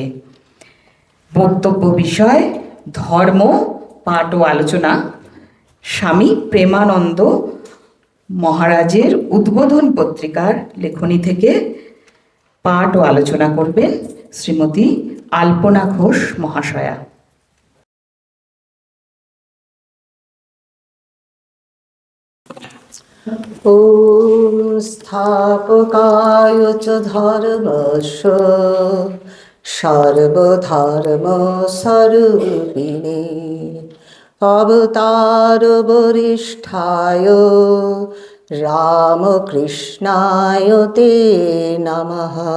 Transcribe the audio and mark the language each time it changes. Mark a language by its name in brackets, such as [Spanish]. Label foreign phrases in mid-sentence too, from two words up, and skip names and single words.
[Bangla] বক্তব্য বিষয় ধর্ম, পাঠ ও আলোচনা। স্বামী প্রেমানন্দ মহারাজের উদ্বোধন পত্রিকার লেখনী থেকে পাঠ ও আলোচনা করবেন শ্রীমতী আলপনা ঘোষ মহাশয়া। [Sanskrit] ॐ स्थापकाय च धर्मस्य सर्वधर्मस्वरूपिणे अवतारवरिष्ठाय रामकृष्णाय ते नमः।